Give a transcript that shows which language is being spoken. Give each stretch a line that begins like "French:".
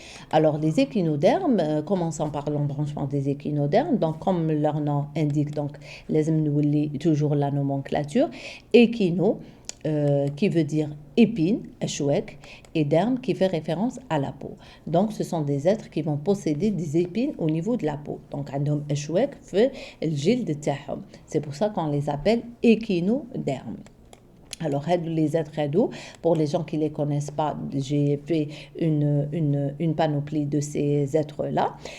French: Alors, les échinodermes, commençons par l'embranchement des échinodermes. Donc, comme leur nom indique, donc, les toujours la nomenclature, échino, qui veut dire épine, échouek, et derme qui fait référence à la peau. Donc, ce sont des êtres qui vont posséder des épines au niveau de la peau. Donc,
Arabic: عندهم échouek في الجلد تاعهم.
French: C'est pour ça qu'on les appelle échinodermes. Alors, les êtres ados, pour les gens qui ne les connaissent pas, j'ai fait une panoplie de ces êtres-là.